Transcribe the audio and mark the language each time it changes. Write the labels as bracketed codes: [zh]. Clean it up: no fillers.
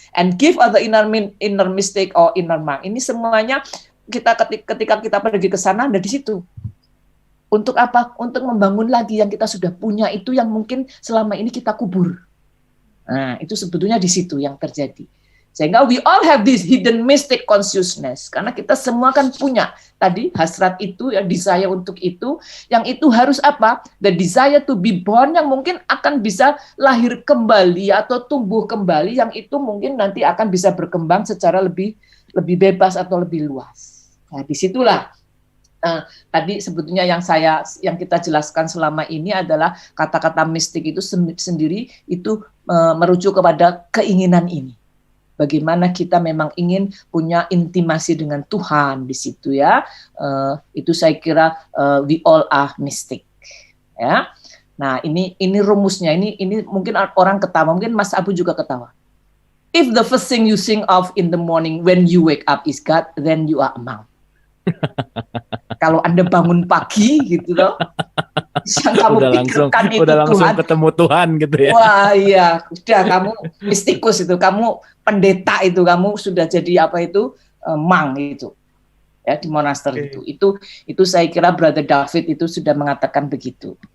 [en] And give other inner mystic or inner monk. [id] Ini semuanya kita ketika kita pergi ke sana ada di situ. Untuk apa? Untuk membangun lagi yang kita sudah punya itu yang mungkin selama ini kita kubur. Nah, itu sebetulnya di situ yang terjadi. Sehingga [en] we all have this hidden mystic consciousness. [id] Karena kita semua kan punya tadi hasrat itu, ya, desire untuk itu. Yang itu harus apa? [en] The desire to be born [id] yang mungkin akan bisa lahir kembali atau tumbuh kembali. Yang itu mungkin nanti akan bisa berkembang secara lebih bebas atau lebih luas. Nah, disitulah tadi sebetulnya yang kita jelaskan selama ini adalah kata-kata mistik itu sendiri itu merujuk kepada keinginan ini. Bagaimana kita memang ingin punya intimasi dengan Tuhan di situ ya. Itu saya kira [en] we all are mystic. [id] Ya. Nah, ini rumusnya. Ini mungkin orang ketawa, mungkin Mas Abu juga ketawa. [en] If the first thing you think of in the morning when you wake up is God, then you are a monk. [id] Kalau Anda bangun pagi gitu loh, yang kamu pikirkan itu udah langsung Tuhan. Ketemu Tuhan gitu ya. Wah iya, udah kamu mistikus itu, kamu pendeta itu, kamu sudah jadi apa itu, mang itu. Ya, di monaster itu saya kira Brother David itu sudah mengatakan begitu.